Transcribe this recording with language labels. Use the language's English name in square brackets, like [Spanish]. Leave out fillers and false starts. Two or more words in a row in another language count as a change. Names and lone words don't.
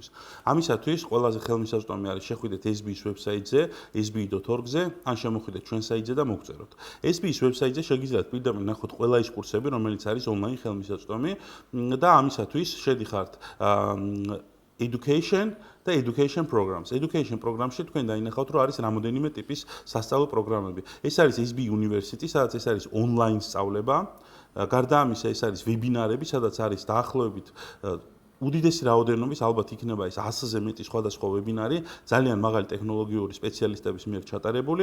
[Georgian] ამისათვის ყველაზე ხელმისაწვდომი არის შეხვიდეთ SB-ის ვებსაიტზე, sb.org-ზე, ან შემოხვიდეთ ჩვენ საიტზე და მოგწეროთ. SB-ის ვებსაიტზე შეგიძლიათ პირდაპირ ნახოთ ყველა ის კურსები, რომელიც არის ონლაინ ხელმისაწვდომი და ამისათვის შედიხართ education და [English] education programs. Education programში [Georgian] თქვენ დაინახავთ, რომ არის რამოდენიმე ტიპის სასწავლო პროგრამები. ეს არის SB University, სადაც ეს არის ონლაინ სწავლება. გარდა ამისა, ეს არის ვებინარები, სადაც არის დაახლოებით უდიდესი რაოდენობის, ალბათ იქნება ეს 100-ზე მეტი სხვადასხვა ვებინარი, ძალიან მაღალი ტექნოლოგიური სპეციალისტების მიერ ჩატარებული.